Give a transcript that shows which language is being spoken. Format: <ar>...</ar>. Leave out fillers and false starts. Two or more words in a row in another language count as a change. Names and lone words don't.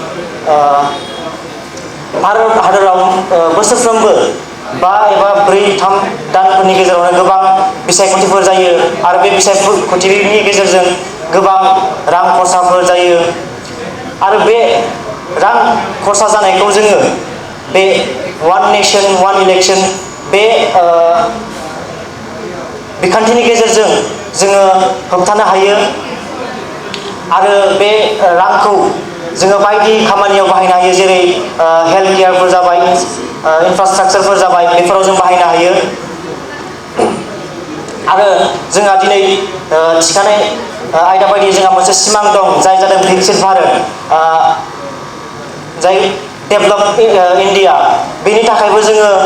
<brx>भारत हादराव बोसोरफ्रोमबो 5 एबा 4-3 दानफोरनि गेजेरावनो गोबां बिसायख'थिफोर जायो आरो बे बिसायख'थिनि गेजेरजों गोबां रां खरसाफोर जायो आरो बे रां खरसा जानायखौ जोङो बे</brx> <en>one nation one election</en> <brx>बे बिखान्थिनि गेजेरजों जोङो होबथानो हायो आरो बे रांखौ जोङो बायदि खामानियाव बाहायनो हायो जेरै</brx> <en>health care</en> <brx>जाबाय इनफ्रास्ट्राक्चारफोर जाबाय बेफोराव जों बाहायनो हायो आरो जोंहा दिनै थिखानाय आयदा बायदि जोंहा मोनसे सिमां दं जाय जादों विकसित भारत जाय डेभलप इन्डिया बेनि थाखायबो जोङो</brx>